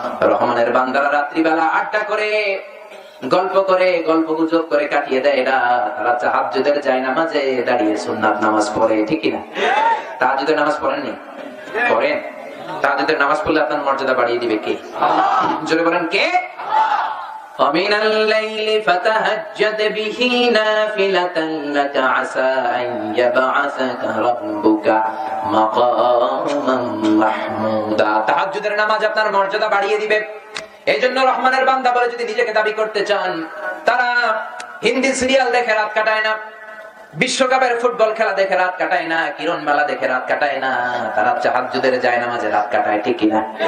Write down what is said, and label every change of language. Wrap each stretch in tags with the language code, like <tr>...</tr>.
<bn>রহমানের বান্দারা রাত্রি বেলা আড্ডা করে, গল্প করে, গল্পগুজব করে কাটিয়ে দেয় এরা। তারা তাহাজ্জুদের জায়নামাজে দাঁড়িয়ে সুন্নাত নামাজ পড়ে। ঠিক কি না? তাহাজ্জুদের নামাজ পড়েননি? পড়েন। তাহাজ্জুদের নামাজ পড়লে আপনার মর্যাদা বাড়িয়ে দিবে কে? আল্লাহ। জোরে বলেন কে?</bn> <ar>ومن الليل فتهجد به نافلة لك عسى أن يبعثك ربك مقاما محمودا।</ar> <bn>তাহাজ্জুদের নামাজ আপনার মর্যাদা বাড়িয়ে দিবে। এইজন্য রহমানের বান্দা বলে যদি নিজেকে দাবি করতে চান, তারা হিন্দি সিরিয়াল দেখে রাত কাটায় না, বিশ্বকাপের ফুটবল খেলা দেখে রাত কাটায় না, কিরণ মেলা দেখে রাত কাটায় না, তারা তাহাজ্জুদের জায়নামাজে রাত কাটায়। ঠিক কি না?</bn>